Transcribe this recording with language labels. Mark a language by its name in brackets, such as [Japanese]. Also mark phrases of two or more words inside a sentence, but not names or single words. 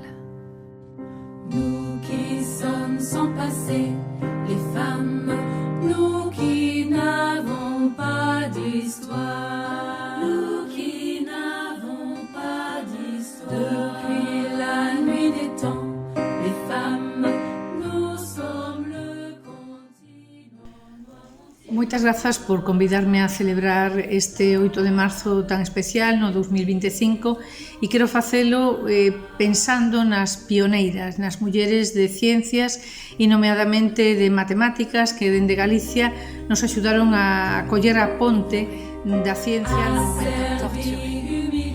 [French] Nous qui sommes sans passé, les femmes, nous qui n'avons pas d'histoire, nous qui n'avons pas d'histoire. Depuis la nuit des temps, les femmes, nous sommes le continent. [Galician] Moitas grazas por convidarme a celebrar este 8 de marzo tan especial no 2025 e quero facelo pensando nas pioneiras, nas mulleres de ciencias e nomeadamente de matemáticas que dende Galicia nos axudaron a coller a ponte da ciencia no momento torture.